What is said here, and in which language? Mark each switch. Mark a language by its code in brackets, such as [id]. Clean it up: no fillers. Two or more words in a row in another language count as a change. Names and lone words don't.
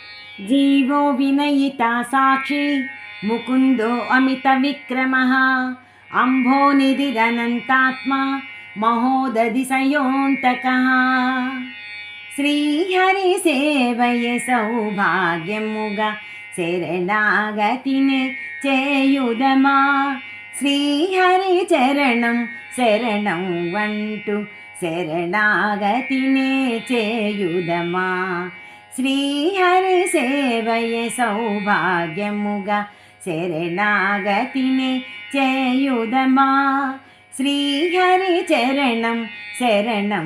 [sa] जीवो विनयिता साक्षी मुकुंदो अमित विक्रमः अम्भोनिधिरनन्तात्मा महोदधिसयोऽन्तकः [te] శ్రీహరిసేవయే సౌభాగ్యముగా శరణాగతినే చేయుదమా శ్రీహరి చరణం శరణం వంటూ శరణాగతినే చేయుదమా శ్రీహరి సేవయే సౌభాగ్యముగా శరణాగతినే చేయుదమా శ్రీహరి చరణం శరణం